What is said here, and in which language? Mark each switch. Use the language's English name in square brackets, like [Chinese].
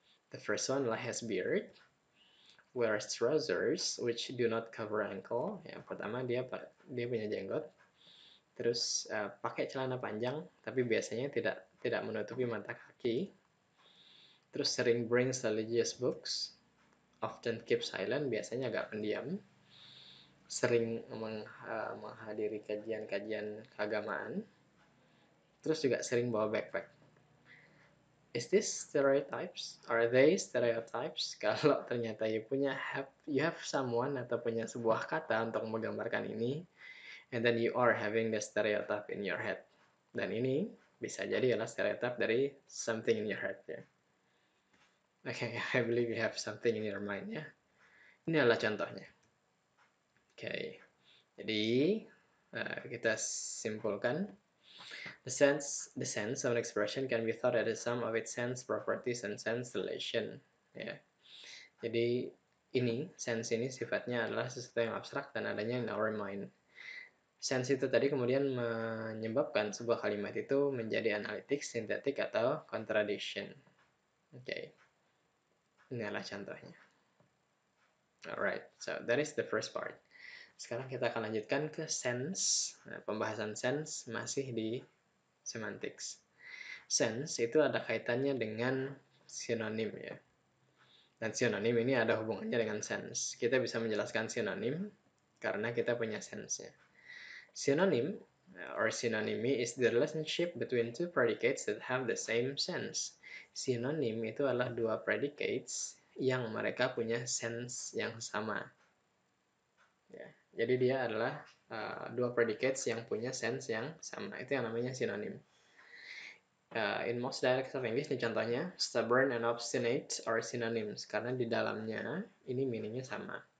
[English] The first one has beard, wears trousers which do not cover ankle. [Indonesian] Yang pertama dia punya jenggot. Terus pakai celana panjang, tapi biasanya tidak menutupi mata kaki. Terus sering [English] brings religious books, often keep silent, [Indonesian] biasanya agak pendiam. Sering menghadiri kajian-kajian keagamaan. Terus juga sering bawa backpack. [English] Is this stereotypes? Are they stereotypes? [Indonesian] Kalau ternyata [English] you have someone [Indonesian] atau punya sebuah kata untuk menggambarkan ini, [English] and then you are having the stereotype in your head. [Indonesian] Dan ini bisa jadi adalah stereotype dari [English] something in your head [Indonesian] ya. [English] Okay, I believe you have something in your mind ya. [Indonesian] Ini adalah contohnya. Okay, jadi kita simpulkan. [English] The sense of an expression can be thought as a sum of its sense properties and sense relation. [Indonesian] Ya. Jadi sense ini sifatnya adalah sesuatu yang abstrak dan adanya [English] in our mind. [Indonesian] Sense itu tadi kemudian menyebabkan sebuah kalimat itu menjadi analitik, sintetik, atau contradiction. Oke. Ini adalah contohnya. [English] Alright, so that is the first part. [Indonesian] Sekarang kita akan lanjutkan ke sense. Nah, pembahasan sense masih di semantics. Sense itu ada kaitannya dengan sinonim ya. Dan sinonim ini ada hubungannya dengan sense. Kita bisa menjelaskan sinonim karena kita punya sense-nya. [English] Synonym or synonymy is the relationship between two predicates that have the same sense. [Indonesian] Sinonim itu adalah dua predicates yang mereka punya sense yang sama. Ya, jadi dia adalah dua predicates yang punya sense yang sama. Itu yang namanya sinonim. [English] In most dialects of English, [Indonesian] ini contohnya, [English] stubborn and obstinate are synonyms. [Indonesian] Karena di dalamnya, ini meaningnya sama.